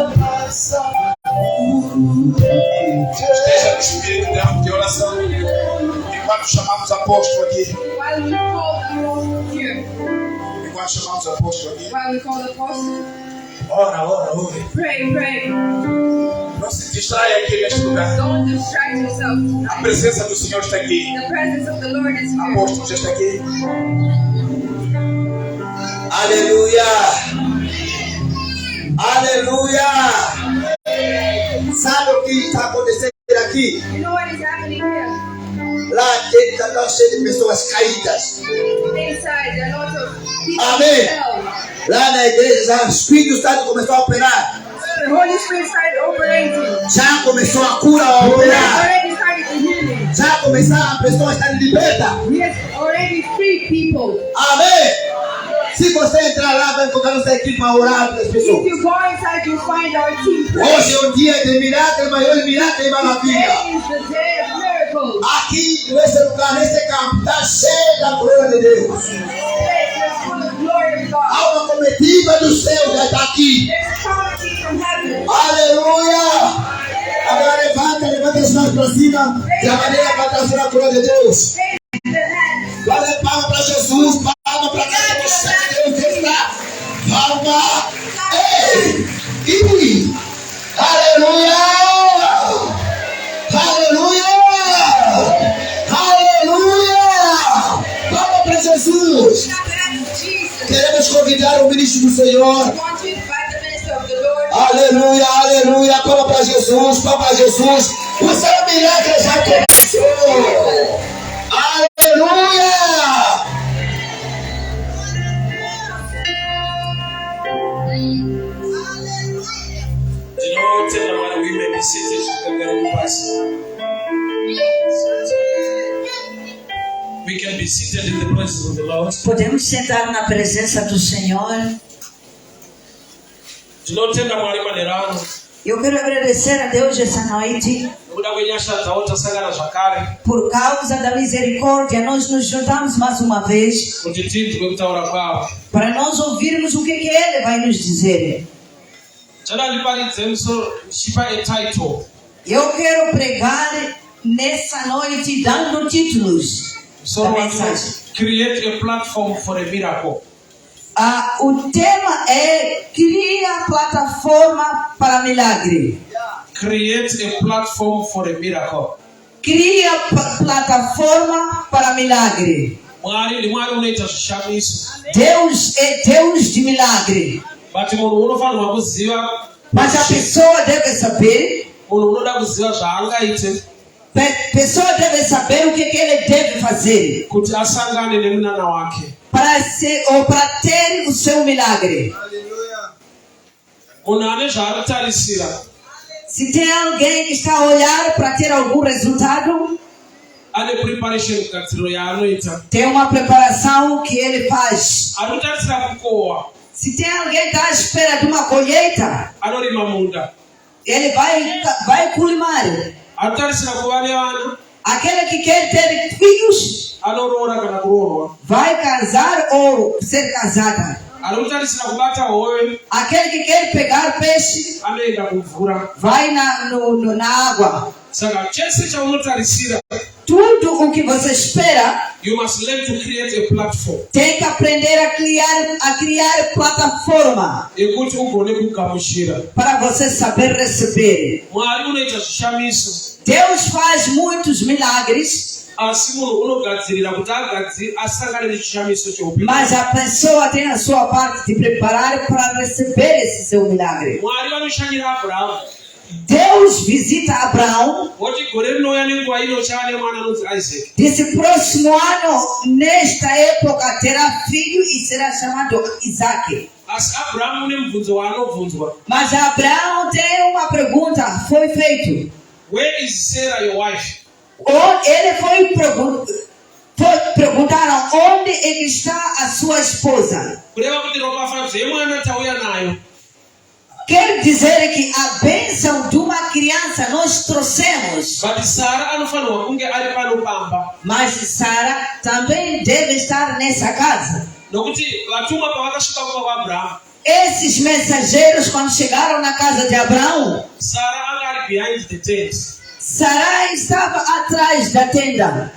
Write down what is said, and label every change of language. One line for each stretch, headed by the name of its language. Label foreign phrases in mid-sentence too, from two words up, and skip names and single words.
Portuguese: Esteja no espírito de oração. Enquanto chamamos o apóstolo aqui. Enquanto chamamos o apóstolo aqui. Ora.
English: Pray.
Portuguese: Não se distraia aqui neste lugar.
English: Don't distract yourself.
Portuguese: A presença do Senhor está aqui.
English: The presence of the Lord is
Portuguese: O
English: here.
Portuguese: apóstolo já está aqui. Aleluia! Sabe o que está acontecendo aqui?
English: You know what is happening here?
Portuguese: Lá dentro está cheio de pessoas caídas.
English: Inside, there are lots of people
Portuguese: Amém.
English: hell.
Portuguese: Lá na igreja, o Espírito Santo começou a operar.
English: The Holy Spirit started operating.
Portuguese: Já começou a cura a
English: He
Portuguese: operar.
English: has already started the healing.
Portuguese: Já começaram a pessoa a estar liberta.
English: He has already freed people.
Portuguese: Amém! Se você entrar lá, vai encontrar nossa equipe para orar pelas
English: If
Portuguese: pessoas.
English: you go inside, you find our team.
Portuguese: Hoje é um dia de milagre, maior milagre e maravilha.
English: Today is the day of miracles.
Portuguese: Aqui, nesse lugar, nesse campo, está cheio da glória de Deus.
English: This place is full of glory of God.
Portuguese: Há uma comitiva do céu já está aqui.
English: There's a comedy from heaven.
Portuguese: Aleluia! Agora levanta as mãos para cima, de maneira para trazer a glória de Deus.
English: Raise the hands.
Portuguese: Glória, palma para Jesus, palma para quem você Deus está. Palma. Ei! E aleluia! Aleluia! Aleluia! Palma para Jesus. Queremos convidar o ministro do Senhor.
English: I want to invite the minister of the Lord.
Portuguese: Aleluia, aleluia. Palma para Jesus, palma para Jesus. O seu milagre já começou. Aleluia. De novo, tendo agora o
English: women be seated. We can be seated in the presence of the Lord.
Portuguese: Podemos sentar na presença do Senhor. De novo, tendo agora o maneirano. Eu quero agradecer a Deus essa noite. Por causa da misericórdia, nós nos juntamos mais uma vez para nós ouvirmos o que Ele vai nos dizer. Eu quero pregar nessa noite dando títulos da mensagem.
English: Create a platform for a miracle.
Portuguese: O tema é cria plataforma para milagre.
English: Create a platform for a miracle.
Portuguese: Cria plataforma para milagre. Deus é Deus de milagre. Mas a pessoa deve saber Pessoa deve saber o que ele deve fazer
Shona: kuti asangane nemunana wake.
Portuguese: para ter o seu milagre.
Shona: Munhu ane zvaanotarisira
Portuguese: Se tem alguém que está a olhar para ter algum resultado,
Shona: ane preparation gadziriro yaanoita.
Portuguese: tem uma preparação que ele faz.
Shona: Anotarisira kukohwa
Portuguese: Se tem alguém que está à espera de uma colheita,
Shona: anorima munda.
Portuguese: ele vai culmar.
Shona: Anotarisira kuva nevana
Portuguese: Aquele que quer ter filhos,
Shona: anoroora kana kuroorwa.
Portuguese: vai casar ou ser casada.
Shona: Anotarisira kubata hove
Portuguese: Aquele que quer pegar peixe,
Shona: anoenda kumvura.
Portuguese: vai na água.
Shona: Saka chese chaunotarisira,
Portuguese: Tudo o que você espera,
English: you must learn to create a platform
Portuguese: tem que aprender a criar plataforma
Shona: yekuti ugone kugamuchira.
Portuguese: para você saber receber.
Shona: Mwari unoita zvishamiso,
Portuguese: Deus faz muitos milagres,
Shona: asi munhu unogadzirira kuti asangane nechishamiso cheupenyu.
Portuguese: mas a pessoa tem a sua parte de preparar para receber esse seu milagre.
Shona: Mwari vanoshanyira Abrahamu.
Portuguese: Deus visita Abraão.
Shona: Voti gore rinouya nenguva ino chava nemwana anonzi Isaac.
Portuguese: Disse: próximo ano, nesta época, terá filho e será chamado Isaac.
Shona: Asi Abrahamu une mubvunzo waanobvunzwa.
Portuguese: Mas Abraão tem uma pergunta, foi feito.
English: Where is Sarah your wife?
Portuguese: Ele foi perguntar onde é que está a sua esposa.
Shona: Kureva kuti ropafadzo yemwana tauya nayo.
Portuguese: Quer dizer que a bênção de uma criança nós trouxemos.
Shona: But Sara anofanirwa kunge ari pano pamba.
Portuguese: Mas Sara também deve estar nessa casa.
Shona: Nokuti vatumwa pavakasvika kuva kwaAbhurahamu,
Portuguese: Esses mensageiros, quando chegaram na casa de Abraão,
Shona: Sara anga ari
English: behind the tent.
Portuguese: Sarai estava atrás da tenda.